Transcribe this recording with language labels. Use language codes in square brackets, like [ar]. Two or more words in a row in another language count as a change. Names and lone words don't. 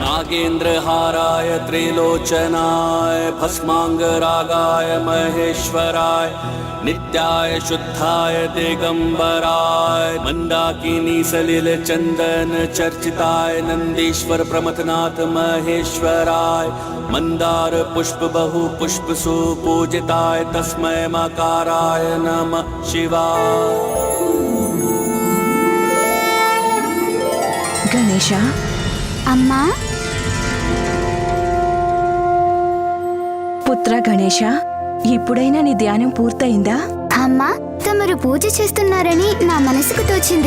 [sa] नागेन्द्रहाराय त्रिलोचनाय भस्मांगरागाय महेश्वराय नित्याय शुद्धाय दिगंबराय मंदाकिनी सलिल चंदन चर्चिताय नंदीश्वर प्रमथनाथ महेश्वराय मंदार पुष्प बहु पुष्प सुपूजिताय तस्मै मकाराय नमः शिवाय। [te] గణేశ అమ్మా పుత్ర గణేశ, ఇప్పుడైనా నీ ధ్యానం పూర్తయిందా? అమ్మా, తమరు పూజ చేస్తున్నారని నా మనసుకు తోచింది.